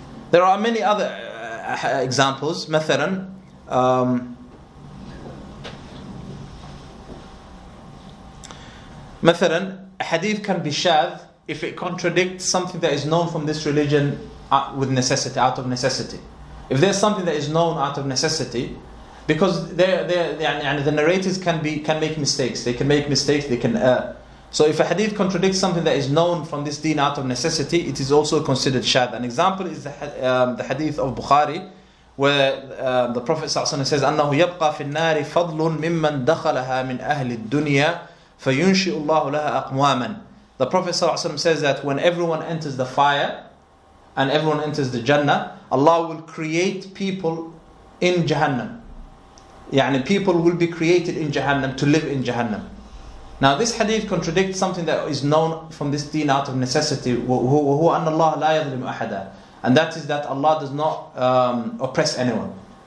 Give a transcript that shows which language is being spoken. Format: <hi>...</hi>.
<en>There are many other examples.</en> <ar>مثلا</ar> <en>a hadith can be shadh if it contradicts something that is known from this religion with necessity, out of necessity. If there's something that is known out of necessity, because the narrators can make mistakes. They can make mistakes. They can err. So if a hadith contradicts something that is known from this deen out of necessity, it is also considered shadh. An example is the hadith of Bukhari, where the Prophet ﷺ says,</en> <ar>أنه يبقى في النار فضل ممن دخلها من أهل الدنيا فينشئ الله لها أقواما.</ar> <en>The Prophet ﷺ says that when everyone enters the fire and everyone enters the Jannah, Allah will create people in Jahannam. People will be created in Jahannam to live in Jahannam. Now this hadith contradicts something that is known from this deen out of necessity,</en> <ar>وهو أن الله لا يظلم أحدا,</ar> <en>and that is that Allah does not oppress anyone.</en>